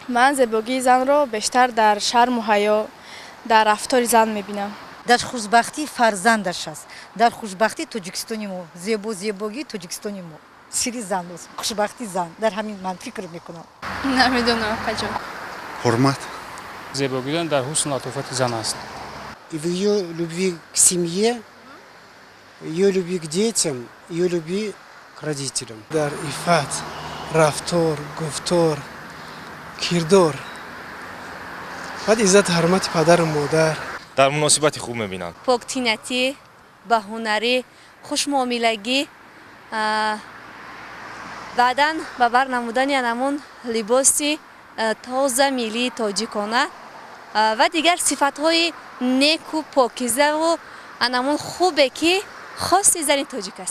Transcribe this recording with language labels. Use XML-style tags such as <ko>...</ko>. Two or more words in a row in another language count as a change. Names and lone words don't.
<tg>ман зебогии занро бештар дар шарму ҳаё, дар рафтори зан мебинам. дар хушбахтии фарзандаш аст, дар хушбахтии Тоҷикистони мо, зебогии Тоҷикистони мо. Сири зан аст, хушбахтии зан. Дар ҳамин ман фикр мекунам. Намедонам қаҷон. Ҳурмат. Зебогидан дар ҳусну латофати зан аст.</tg> <ru>И в ее любви к семье, ее любви к детям, ее любви к родителям.</ru> <tg>Дар ифат, рафтор, гуфтор, кирдор. баъд иззати ҳурмати падару модар. дар муносибати хуб мебинанд. поктинатӣ, баҳунарӣ, хушмуомилагӣ, баъдан ба бар намудани анамун либоси тоза миллии тоҷикона ва дигар сифатҳои неку покизаву анамун хубе ки хоси зани тоҷик аст.</tg>